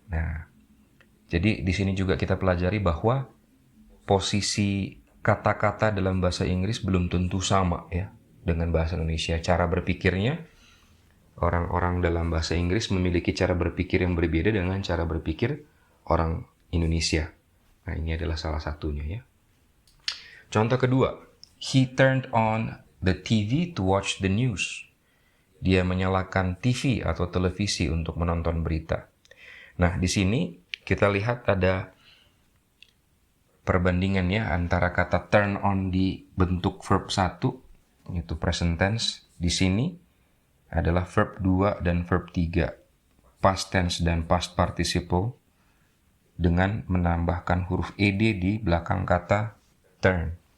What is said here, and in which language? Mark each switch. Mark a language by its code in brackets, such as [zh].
[id] Nah, jadi di sini juga kita pelajari bahwa posisi kata-kata dalam bahasa Inggris belum tentu sama ya dengan bahasa Indonesia. Cara berpikirnya, orang-orang dalam bahasa Inggris memiliki cara berpikir yang berbeda dengan cara berpikir orang Indonesia. Nah, ini adalah salah satunya ya. Contoh kedua, [en] he turned on the TV to watch the news. [id] Dia menyalakan TV atau televisi untuk menonton berita. Nah, di sini kita lihat ada perbandingan ya antara kata turn on di bentuk verb 1, yaitu present tense. Di sini adalah verb 2 dan verb 3, past tense dan past participle, dengan menambahkan huruf ed di belakang kata turn.